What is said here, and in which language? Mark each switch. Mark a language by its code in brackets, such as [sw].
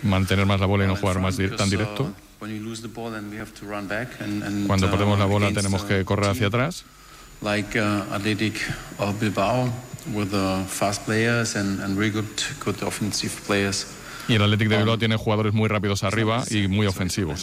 [es] Mantener más la bola y no jugar más tan directo. [en] When you lose the ball, then we have to run back and [es] cuando perdemos la bola tenemos que correr hacia atrás. [en] Like Athletic Bilbao with fast players and really good offensive players. [es] Y el Athletic de Bilbao tiene jugadores muy rápidos arriba y muy ofensivos.